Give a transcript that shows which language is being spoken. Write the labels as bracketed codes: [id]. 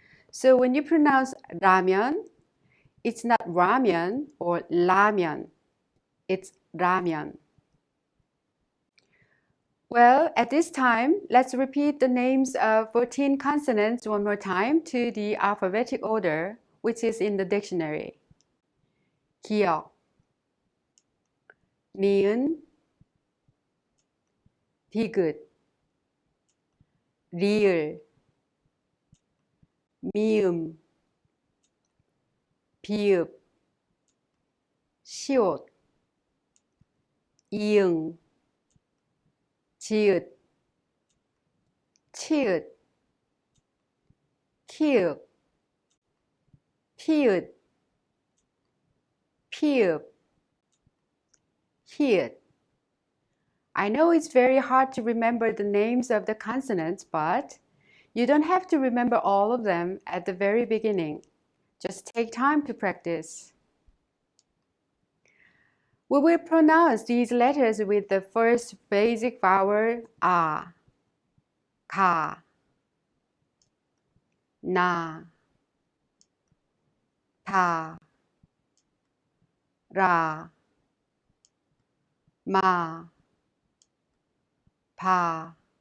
[en] So when you pronounce ramen, it's not ramen or 라면, it's ramen. Well, at this time, let's repeat the names of 14 consonants one more time to the alphabetic order, which is in the dictionary. [ko] 기역, 니은, 디귿, 리을, 미음, 비읍, 시옷, 이응, 지읒, 치읒, 키읔, 피읒, 피읍, 히읗. [en] I know it's very hard to remember the names of the consonants, but you don't have to remember all of them at the very beginning. Just take time to practice. We will pronounce these letters with the first basic vowel a, [ko] 가, 나, 다, 라, 마, 바,